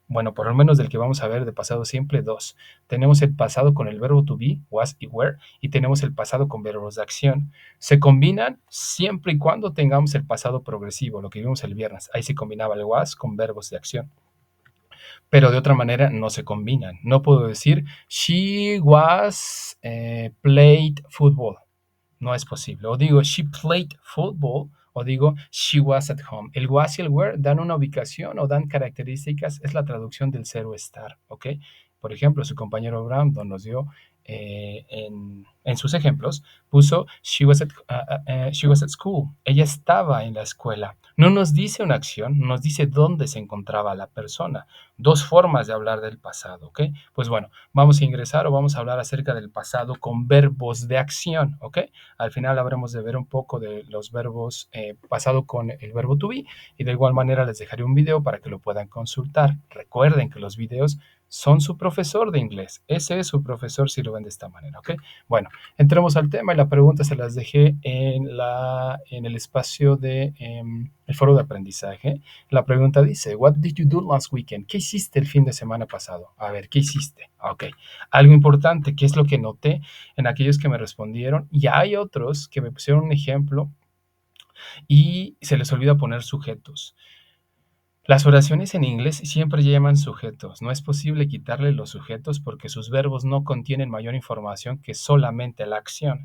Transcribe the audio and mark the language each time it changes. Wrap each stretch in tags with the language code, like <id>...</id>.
<es>Bueno, por lo menos del que vamos a ver de pasado simple, dos. Tenemos el pasado con el verbo to be, was y were, y tenemos el pasado con verbos de acción. Se combinan siempre y cuando tengamos el pasado progresivo, lo que vimos el viernes. Ahí se combinaba el was con verbos de acción. Pero de otra manera no se combinan. No puedo decir,</es> <en>she was played football.</en> <es>No es posible. O digo,</es> <en>she played football,</en> <es>o digo,</es> <en>she was at home.</en> <es>El was y el were dan una ubicación o dan características, es la traducción del ser o estar, ¿ok? Por ejemplo, su compañero Brandon nos dio en sus ejemplos, puso</es> <en>she was at school.</en> <es>Ella estaba en la escuela. No nos dice una acción, nos dice dónde se encontraba la persona. Dos formas de hablar del pasado, ¿ok? Pues bueno, vamos a ingresar o vamos a hablar acerca del pasado con verbos de acción, ¿ok? Al final habremos de ver un poco de los verbos pasado con el verbo to be y de igual manera les dejaré un video para que lo puedan consultar. Recuerden que los videos son su profesor de inglés. Ese es su profesor si lo ven de esta manera, ¿ok? Bueno, entremos al tema y la pregunta se las dejé en el espacio de el foro de aprendizaje. La pregunta dice,</es> <en>what did you do last weekend?</en> <es>¿Qué hiciste el fin de semana pasado? A ver, ¿qué hiciste? Ok, algo importante, ¿qué es lo que noté en aquellos que me respondieron? Y hay otros que me pusieron un ejemplo y se les olvida poner sujetos. Las oraciones en inglés siempre llevan sujetos. No es posible quitarle los sujetos porque sus verbos no contienen mayor información que solamente la acción.</es>